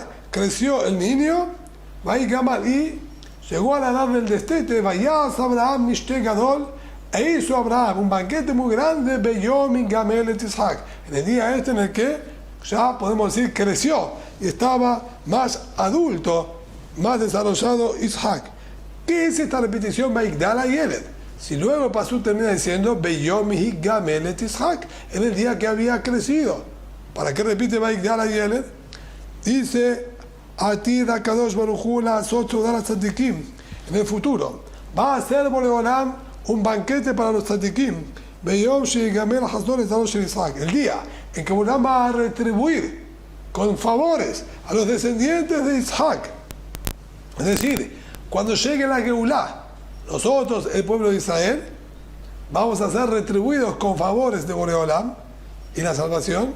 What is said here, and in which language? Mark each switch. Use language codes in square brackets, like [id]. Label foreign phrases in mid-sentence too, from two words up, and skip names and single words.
[es] Creció el niño, y llegó a la edad del destete, [he] ויעש אברהם משתה גדול, [es] e hizo Abraham un banquete muy grande, [he] ביום הגמל את יצחק, [es] en el día en el que ya podemos decir creció y estaba más adulto, más desarrollado Isaac. ¿Qué es esta repetición [he] ויגדל הילד? [es] Si luego el pasú termina diciendo [he] ביום הגמל את יצחק, [es] en el día que había crecido. ¿Para qué repite [he] ויגדל הילד? Dice עתיד הקדוש ברוך הוא לעשות סעודת צדיקים. [es] En el futuro va a ser Boreolam un banquete para los tzadikim. [he] ביום שיגמל חסדו את של יצחק. [es] El día en que Boreolam va a retribuir con favores a los descendientes de Isaac. Es decir, cuando llegue la Geulá, nosotros, el pueblo de Israel, vamos a ser retribuidos con favores de Boreolam y la salvación.